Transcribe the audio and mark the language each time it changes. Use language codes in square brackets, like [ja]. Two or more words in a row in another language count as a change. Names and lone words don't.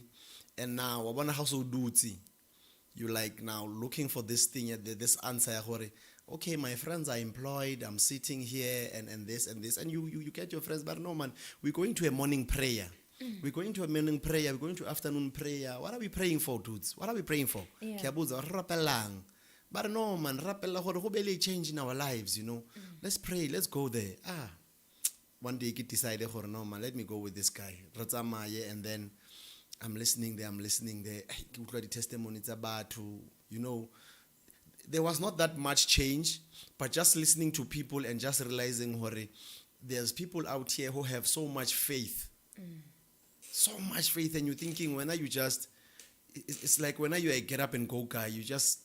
[en] And now, I want to do you like now looking for this thing, this answer. Okay, my friends are employed, I'm sitting here and this. And you get your friends, but no, man, we're going to a morning prayer. We're going to a morning prayer, we're going to afternoon prayer. What are we praying for, dudes? What are we praying for? Yeah. [tn] Ke a botsa, re rapelang. [en] But no, man, [tn] rapella gore go be le [en] change in our lives, you know. Let's pray, let's go there. One day I decided, no, man, let me go with this guy. [tn] Re tsamaye, [en] and then I'm listening there. [tn] Ke utlwa di [en] testimonies about, you know, there was not that much change, but just listening to people and just realizing there's people out here who have so much faith. So much faith, and you're thinking, when are you just, it's like when are you a get up and go guy, you just